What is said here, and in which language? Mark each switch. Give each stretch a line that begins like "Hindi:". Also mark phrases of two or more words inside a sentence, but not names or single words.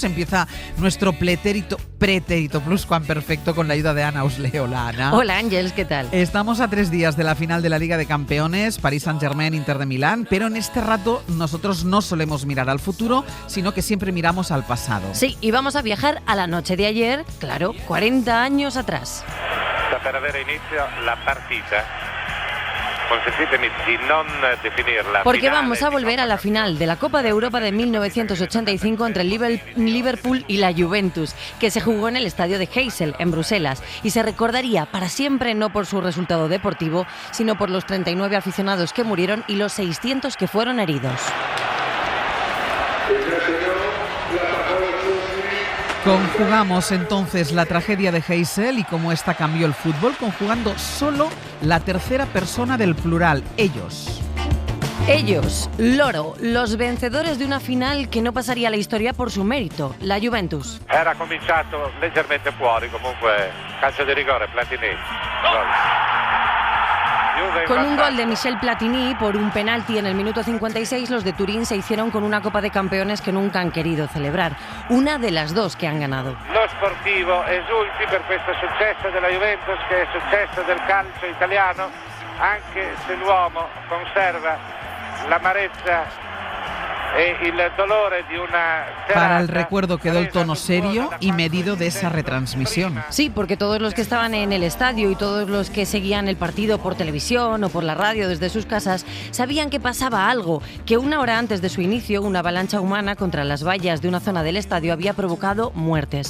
Spanish: Empieza nuestro pretérito pluscuamperfecto con la ayuda de Ana Usle. Hola, Ana. Hola, Ángeles, ¿qué tal? Estamos a 3 días de la final de la Liga de Campeones, Paris Saint-Germain, Inter de Milán, pero en este rato nosotros no solemos mirar al futuro, sino que siempre miramos al pasado. Sí, y vamos a viajar a la noche de ayer, claro, 40 años atrás.
Italian: Per avere inizio la partita. Consentitemi di non definirla.
Spanish: Porque vamos a volver a la final de la Copa de Europa de 1985 entre el Liverpool y la Juventus, que se jugó en el estadio de Heysel, en Bruselas, y se recordaría para siempre no por su resultado deportivo, sino por los 39 aficionados que murieron y los 600 que fueron heridos. Conjugamos entonces la tragedia de Heysel y cómo esta cambió el fútbol, conjugando solo la tercera persona del plural, ellos. Ellos, loro, los vencedores de una final que no pasaría a la historia por su mérito, la Juventus.
Italian: Era cominciato leggermente fuori, comunque calcio di rigore, Platini. Gol.
Spanish: Con un gol de Michel Platini por un penalti en el minuto 56, los de Turín se hicieron con una Copa de Campeones que nunca han querido celebrar. Una de las dos que han ganado.
Italian: Lo sportivo esulti per questo successo della Juventus, che è il successo del calcio italiano, anche se l'uomo conserva l'amarezza e il dolore di una serata.
Spanish: Para el recuerdo quedó el tono serio y medido de esa retransmisión. Sí, porque todos los que estaban en el estadio y todos los que seguían el partido por televisión o por la radio desde sus casas sabían que pasaba algo, que una hora antes de su inicio una avalancha humana contra las vallas de una zona del estadio había provocado muertes.